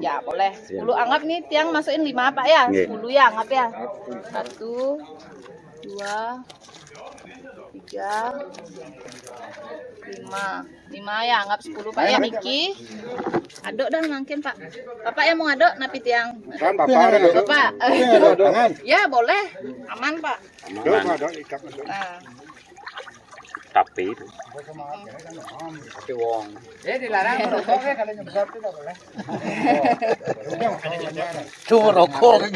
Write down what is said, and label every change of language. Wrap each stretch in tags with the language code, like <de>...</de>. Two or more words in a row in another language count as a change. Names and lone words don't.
<id>Ya boleh. 10 anggap nih tiang masukin 5 Pak ya. 10 ya anggap ya. 1, 2, 3, 5 ya anggap 10 Pak ya.</id> <ban>Niki aduk dah mungkin Pak.</ban> <id>Bapak yang mau aduk</id> <ban>napi tiang.</ban> <id>Kan Bapak ada Bapak. Ya boleh. Aman Pak. Nah. Tapi wong. Dilarang merokok ya kalau nyemprot tidak boleh. Cuma rokok.</id>